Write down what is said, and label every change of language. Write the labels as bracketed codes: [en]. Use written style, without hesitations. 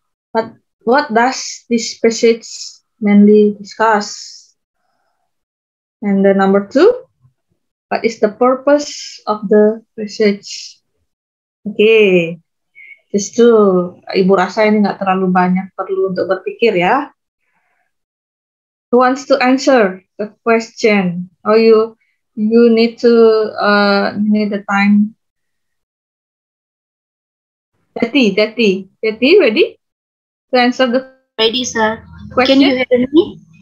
[en] But what does this passage mainly discuss? And the number two, what is the purpose of the passage? [id] Oke, justru Ibu rasa ini nggak terlalu banyak perlu untuk berpikir ya. [en] Who wants to answer the question? Or you need to need the time. Tati, ready to answer the Ready, sir. question? Can you hear me?